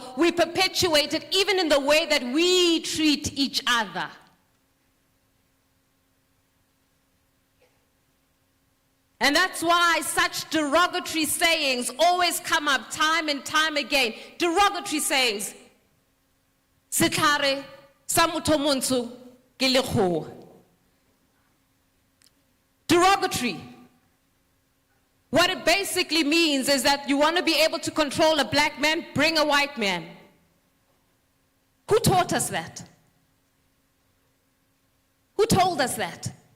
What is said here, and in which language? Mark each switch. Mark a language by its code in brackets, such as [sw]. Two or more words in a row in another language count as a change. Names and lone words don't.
[en] We perpetuate it even in the way that we treat each other. And that's why such derogatory sayings always come up time and time again. Derogatory sayings. [tn] Sitlare sa motho montsho ke lekgowa. [en] Derogatory. What it basically means is that you want to be able to control a black man, bring a white man. Who taught us that? Who told us that?